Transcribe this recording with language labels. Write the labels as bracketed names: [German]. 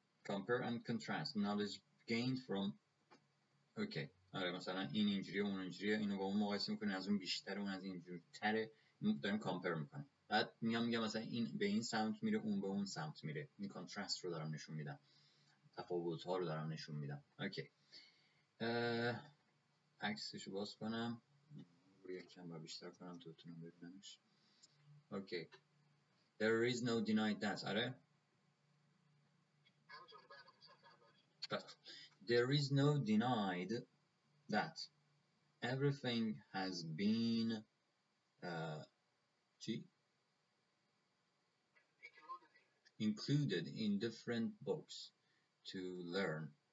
[English] compare and contrast knowledge gained from. [Persian] اوکی، آره مثلا این اینجوریه اون اینجوریه، اینو با اون مقایسه میکنه، از اون بیشتره، اون از این اینجوری‌تره، داریم کامپر میکنیم. بعد میگم مثلا این به این سمت میره، اون به اون سمت میره. این کانترست رو دارم نشون میدم، تفاوت ها رو دارم نشون میدم. اوکی، عکسشو باز کنم رو یکم و بیشتر کنم تا بتونم ببینمش. [English] Okay, there is no denied that. آره there is no denied that everything has been included in different books to learn.